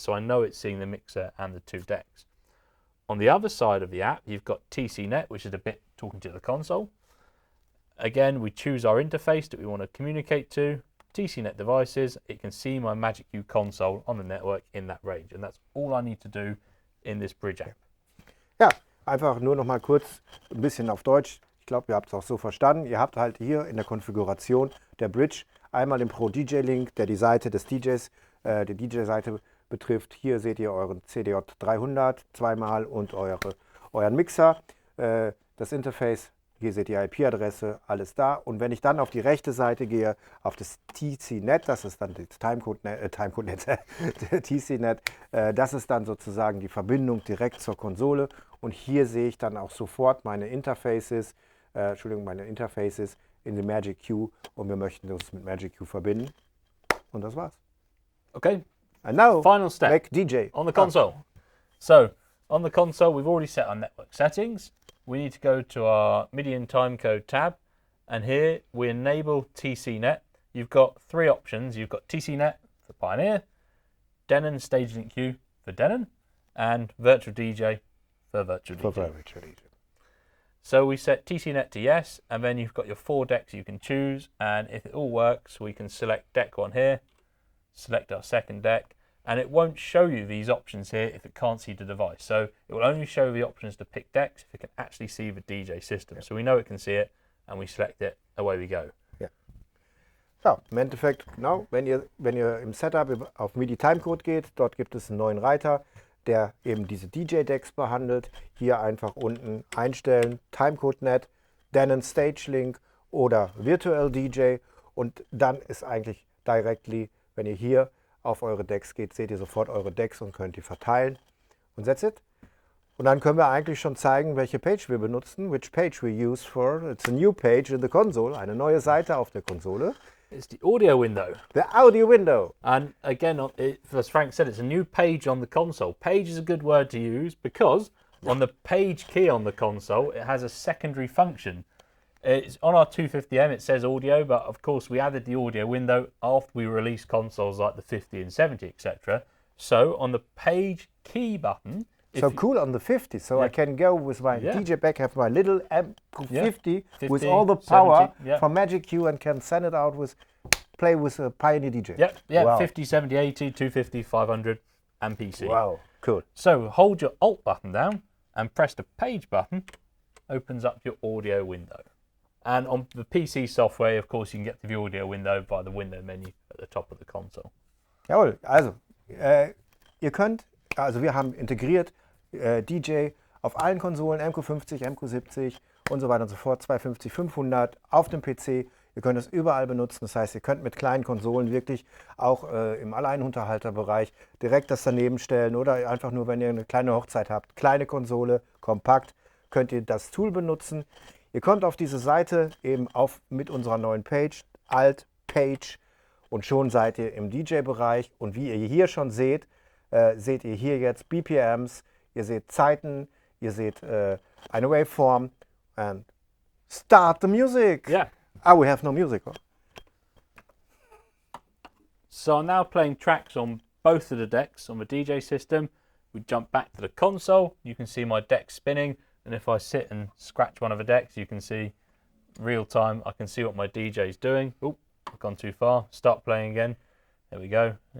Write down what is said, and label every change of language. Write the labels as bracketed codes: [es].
[en] So I know it's seeing the mixer and the 2 decks. On the other side of the app, you've got TCNet, which is the bit talking to the console. Again, we choose our interface that we want to communicate to. TCNet devices, it can see my MagicQ console on the network in that range. And that's all I need to do in this Bridge app. [de] Ja, einfach nur noch mal kurz ein bisschen auf Deutsch. Ich glaube, ihr habt es auch so verstanden. Ihr habt halt hier in der Konfiguration der Bridge einmal den Pro DJ Link, der die Seite des DJs, die DJ-Seite betrifft. Hier seht ihr euren CDJ 300 zweimal und euren Mixer. Das Interface, hier seht ihr IP-Adresse, alles da. Und wenn ich dann auf die rechte Seite gehe, auf das TCNet, das ist dann das Timecode-Net, TCNet, das ist dann sozusagen die Verbindung direkt zur Konsole. Und hier sehe ich dann auch sofort meine Interfaces in den MagicQ, und wir möchten das mit MagicQ verbinden. Und das war's. [en] Okay. And now, final step make DJ on the console. So on the console, we've already set our network settings. We need to go to our MIDI and timecode tab, and here we enable TCNet. You've got 3 options. You've got TCNet for Pioneer, Denon StageLink Q for Denon, and Virtual DJ for Virtual DJ. So we set TCNet to yes, and then you've got your 4 decks you can choose, and if it all works, we can select deck 1 here, select our second deck, and it won't show you these options here if it can't see the device. So it will only show the options to pick decks if it can actually see the DJ system. So we know it can see it, and we select it, away we go. [de] Ja. So, im Endeffekt, genau, wenn ihr im Setup auf MIDI Timecode geht, dort gibt es einen neuen Reiter, der eben diese DJ-Decks behandelt. Hier einfach unten einstellen, Timecode-Net, Denon StageLink oder Virtual DJ, und dann ist eigentlich directly, wenn ihr hier auf eure Decks geht, seht ihr sofort eure Decks und könnt die verteilen. Und [en] that's it. [de] Und dann können wir eigentlich schon zeigen, welche Page wir benutzen, [en] which page we use for. It's a new page in the console, [de] eine neue Seite auf der Konsole. [en] It's the audio window. The audio window. And again, as Frank said, it's a new page on the console. Page is a good word to use because on the page key on the console, it has a secondary function. It's on our 250M, it says audio, but of course we added the audio window after we released consoles like the 50 and 70, etc. So on the page key button... So cool on the 50, so I can go with my DJ back, have my little M50 with all the power 70, from MagicQ, and can send it out play with a Pioneer DJ. Yeah, wow. 50, 70, 80, 250, 500 and PC. Wow, cool. So hold your Alt button down and press the page button, opens up your audio window. And on the PC software, of course, you can get to the audio window by the window menu at the top of the console. [de] Jawohl, also wir haben integriert DJ auf allen Konsolen, MQ50, MQ70 und so weiter und so fort, 250, 500 auf dem PC. Ihr könnt es überall benutzen, das heißt, ihr könnt mit kleinen Konsolen wirklich auch im Alleinunterhalterbereich direkt das daneben stellen oder einfach nur, wenn ihr eine kleine Hochzeit habt, kleine Konsole, kompakt, könnt ihr das Tool benutzen. Ihr kommt auf diese Seite eben mit unserer neuen Page, Alt, Page, und schon seid ihr im DJ-Bereich, und wie ihr hier schon seht, seht ihr hier jetzt BPMs, ihr seht Zeiten, ihr seht eine Waveform, [en] and start the music. Yeah, we have no music. Huh? So I'm now playing tracks on both of the decks on the DJ system. We jump back to the console. You can see my deck spinning, and if I sit and scratch one of the decks, you can see real time. I can see what my DJ is doing. Oh, I've gone too far. Start playing again. There we go.